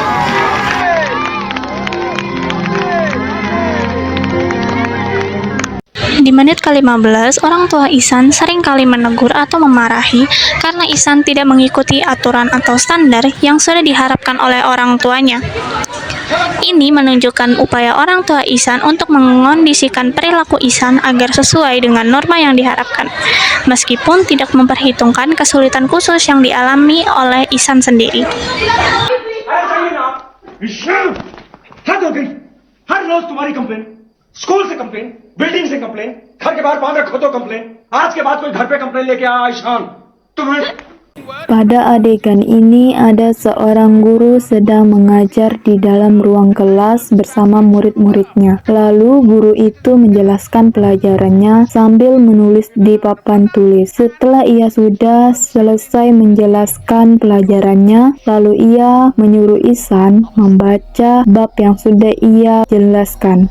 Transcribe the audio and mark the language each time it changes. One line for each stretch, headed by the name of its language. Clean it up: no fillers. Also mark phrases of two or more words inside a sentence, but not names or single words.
Indonesian: Di menit ke-15, orang tua Ihsan seringkali menegur atau memarahi karena Ihsan tidak mengikuti aturan atau standar yang sudah diharapkan oleh orang tuanya. Ini menunjukkan upaya orang tua Ihsan untuk mengondisikan perilaku Ihsan agar sesuai dengan norma yang diharapkan, meskipun tidak memperhitungkan kesulitan khusus yang dialami oleh Ihsan sendiri.
Hindi: स्कूल से कंप्लेन, बिल्डिंग से कंप्लेन, घर के बाहर बांध रखो तो कंप्लेन, आज के बाद कोई घर पे कंप्लेन लेके आया ईशान तुम्हें
Indonesian: Pada adegan ini ada seorang guru sedang mengajar di dalam ruang kelas bersama murid-muridnya. Lalu guru itu menjelaskan pelajarannya sambil menulis di papan tulis. Setelah ia sudah selesai menjelaskan pelajarannya, lalu ia menyuruh Ihsan membaca bab yang sudah ia jelaskan.